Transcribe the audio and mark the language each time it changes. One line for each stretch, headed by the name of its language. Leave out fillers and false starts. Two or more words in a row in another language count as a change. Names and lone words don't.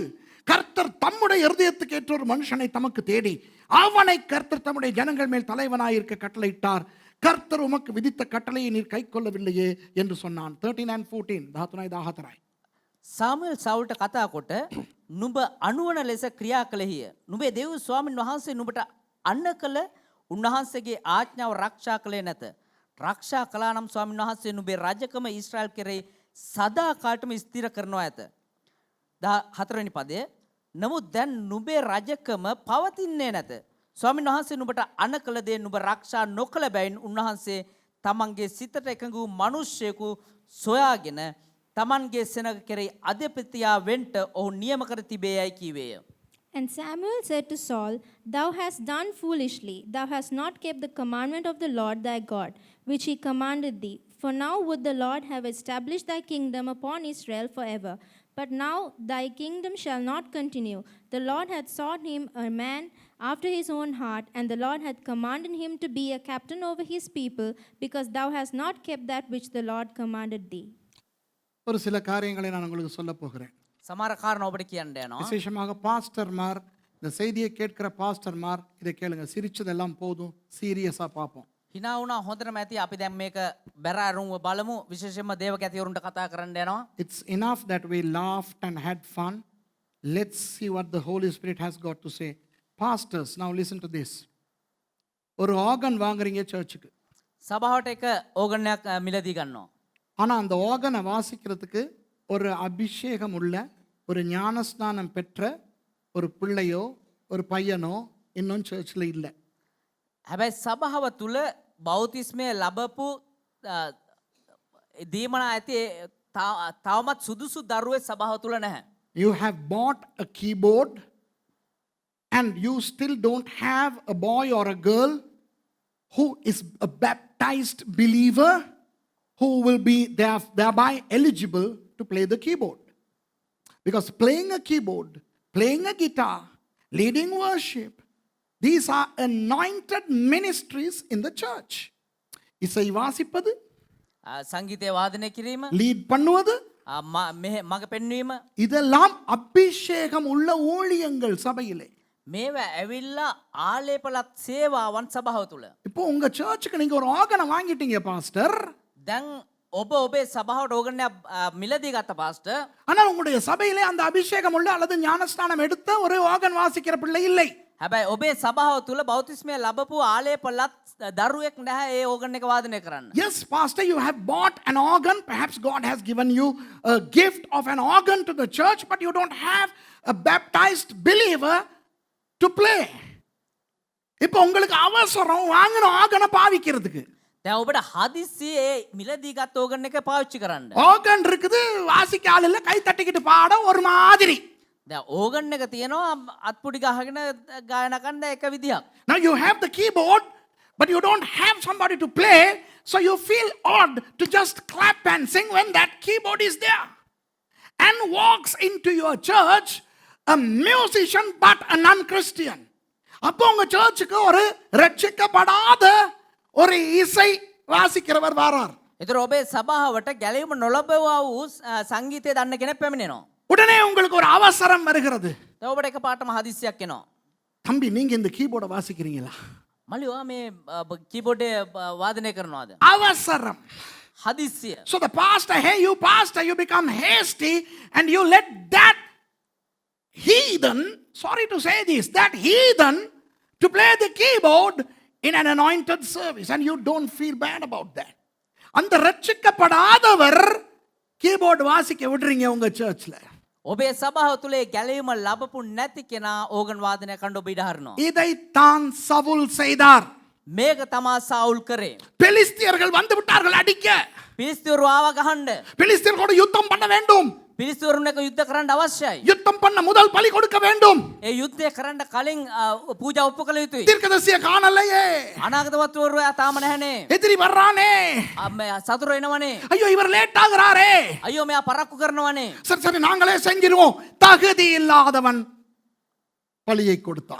Tamil: கர்த்தர் தம்முடைய இருதயத்துக்கு ஏற்ற ஒரு மனுஷனை தமக்கு தேடி அவனை கர்த்தர் தம்முடைய ஜனங்கள் மேல் தலைவனாயிருக்க கட்டளையிட்டார். கர்த்தர் உமக்கு விதித்த கட்டளையை நீர் கைக்கொள்ளவில்லையே என்று சொன்னான்.
Sinhala: 13 and 14 ධාතුනයි 14යි. සාමුවෙල් සවුල්ට කතා කොට නුඹ අනුවන ලෙස ක්‍රියා කළෙහිය. නුඹේ දේව ස්වාමින් වහන්සේ නුඹට අන්න කළ උන්වහන්සේගේ ආඥාව රක්ෂා කළේ නැත. රක්ෂා කළා නම් ස්වාමින් වහන්සේ නුඹේ රජකම ඊශ්‍රායල් කෙරෙහි සදා කාලටම ස්ථිර කරනවා ඇත. 14 වෙනි පදය. නමුත් දැන් නුඹේ රජකම පවතින්නේ නැත. ස්වාමින් වහන්සේ නුඹට අණ කළ දේ නුඹ රක්ෂා නොකළ බැවින් උන්වහන්සේ තමන්ගේ සිතට එකඟ වූ මිනිස්සෙකු සොයාගෙන තමන්ගේ සෙනග කෙරෙහි අධිපතියා වෙන්ට ඔහු නියම කර තිබේයයි කීවේය.
English: And Samuel said to Saul, Thou hast done foolishly. Thou hast not kept the commandment of the Lord thy God, which he commanded thee. For now would the Lord have established thy kingdom upon Israel forever. But now thy kingdom shall not continue. The Lord hath sought him a man after his own heart, and the Lord hath commanded him to be a captain over his people, because thou hast not kept that which the Lord commanded thee.
Tamil: ஒரு சில காரியங்களை நான் உங்களுக்கு சொல்ல போகிறேன்.
Sinhala: සමහර කාරණා ඔබට කියන්න යනවා.
Tamil: விசேஷமாக பாஸ்டர்மார், இந்த செய்தியை கேட்கிற பாஸ்டர்மார் இதை கேளுங்க. சிரிச்சதெல்லாம் போதும், சீரியஸா பார்ப்போம்.
Sinhala: hina වුණා හොඳටම ඇති. අපි දැන් මේක බැරාරුම්ව බලමු. විශේෂයෙන්ම දේවක ඇතිවරුන්ට කතා කරන්න යනවා.
English: It's enough that we laughed and had fun. Let's see what the Holy Spirit has got to say. Pastors, now listen to this.
Tamil: ஒரு ஆர்கன் வாங்குறீங்க சர்ச்சுக்கு.
Sinhala: සභාවට එක ඕගන් එකක් මිලදී ගන්නවා.
Tamil: ஆனா அந்த ஆர்கனை வாசிக்கிறதுக்கு ஒரு அபிஷேகம் உள்ள, ஒரு ஞானஸ்நானம் பெற்ற ஒரு பிள்ளையோ ஒரு பையனோ இன்னும் சர்ச்சில் இல்லை.
Sinhala: හැබැයි සභාව තුල බෞතිස්මය ලැබපු දීමන ඇති තවමත් සුදුසු දරුවෙක් සභාව තුල නැහැ.
English: You have bought a keyboard and you still don't have a boy or a girl who is a baptized believer who will be thereby eligible to play the keyboard. Because playing a keyboard, playing a guitar, leading worship, these are anointed ministries in the church.
Tamil: இசை வாசிப்பது,
Sinhala: සංගීතය වාදනය කිරීම,
Tamil: லீட் பண்ணுவது,
Sinhala: මග පෙන්වීම,
Tamil: இதெல்லாம் அபிஷேகம் உள்ள ஊழியங்கள் சபையிலே.
Sinhala: මේවා ඇවිල්ලා ආලේපලත් සේවාවන් සභාව තුළ.
Tamil: இப்போ உங்க சர்ச்சுக்கு நீங்க ஒரு ஆர்கனை வாங்கிட்டீங்க பாஸ்டர்.
Sinhala: දැන් ඔබ ඔබේ සභාවට ඕගනයක් මිලදී ගත්ත පාස්ටර්.
Tamil: ஆனால் உங்களுடைய சபையிலே அந்த அபிஷேகம் உள்ள அல்லது ஞானஸ்நானம் எடுத்த ஒரு ஆர்கன் வாசிக்கிற பிள்ளை இல்லை.
Sinhala: හැබැයි ඔබේ සභාව තුළ බෞතිස්මය ලැබපු ආලේපලත් දරුවෙක් නැහැ ඒ ඕගන් එක වාදනය කරන්න.
English: Yes, pastor, you have bought an organ. Perhaps God has given you a gift of an organ to the church, but you don't have a baptized believer to play.
Tamil: இப்போ உங்களுக்கு அவசரம் வாங்கின ஆர்கனை பாவிக்கிறதுக்கு.
Sinhala: දැන් ඔබට හදිස්සියේ මිලදී ගත්ත ඕගන් එක පාවිච්චි කරන්න.
Tamil: ஆர்கன் இருக்குது, வாசிக்க ஆள் இல்ல, கை தட்டிக்கிட்டு பாட ஒரு மாதிரி.
Sinhala: දැන් ඕගන් එක තියෙනවා අත්පුඩි ගහගෙන ගායනා කරන්න එක විදියක්.
English: Now you have the keyboard, but you don't have somebody to play, so you feel odd to just clap and sing when that keyboard is there. And walks into your church a musician but a non-Christian.
Tamil: அப்போ உங்க சர்ச்சுக்கு ஒரு ரட்சிக்கப்படாத ஒரு இசை வாசிக்கிறவர் வரார்.
Sinhala: ඒතර ඔබේ සභාවට ගැලවීම නොලබවා වූ සංගීතය දන්න කෙනෙක් පැමිණෙනවා.
Tamil: உடனே உங்களுக்கு ஒரு அவசரம் வருகிறது.
Sinhala: දැන් ඔබට එකපාරටම හදිස්සියක් එනවා.
Tamil: தம்பி, நீங்க இந்த கீபோர்டை வாசிக்கிறீங்களா?
Sinhala: මල්ලිවා මේ කීබෝඩේ වාදනය කරනවාද?
Tamil: அவசரம்.
Sinhala: හදිස්සිය.
English: So the pastor, hey you pastor, you become hasty and you let that heathen, sorry to say this, that heathen to play the keyboard in an anointed service, and you don't feel bad about that.
Tamil: அந்த ரட்சிக்கப்படாதவர் கீபோர்டு வாசிக்க விடுறீங்க உங்க சர்ச்ல.
Sinhala: ඔබේ සභාව තුලේ ගැලවීම ලැබපු නැති කෙනා ඕගන් වාදනය කරන්න ඔබ ඉඩ හරිනවා.
Tamil: இதைத்தான் சவுல் செய்தார்.
Sinhala: මේක තමා සාවුල් කරේ.
Tamil: பெலிஸ்தியர்கள் வந்து விட்டார்கள் அடிக்க.
Sinhala: පිලිස්තිවරු ආව ගහන්න.
Tamil: பெலிஸ்தியர்களோடு யுத்தம் பண்ண வேண்டும்.
Sinhala: පිලිස්තිවරුන් එක යුද්ධ කරන්න අවශ්‍යයි.
Tamil: யுத்தம் பண்ண முதல் பலி கொடுக்க வேண்டும்.
Sinhala: ඒ යුද්ධය කරන්න කලින් පූජා ඔප්පු කළ යුතුයි.
Tamil: தீர்க்கதரிசியை காணலையே,
Sinhala: අනාගතවත්වරු තාම නැහනේ.
Tamil: எதிரி வர்றானே,
Sinhala: සතුරු එනවනේ.
Tamil: ஐயோ இவர் லேட் ஆகுறாரே,
Sinhala: අයියෝ මෙයා පරක්කු කරනවනේ.
Tamil: சரி சரி நாங்களே செஞ்சிருவோம். தகுதி இல்லாதவன் பலியை கொடுத்தான்.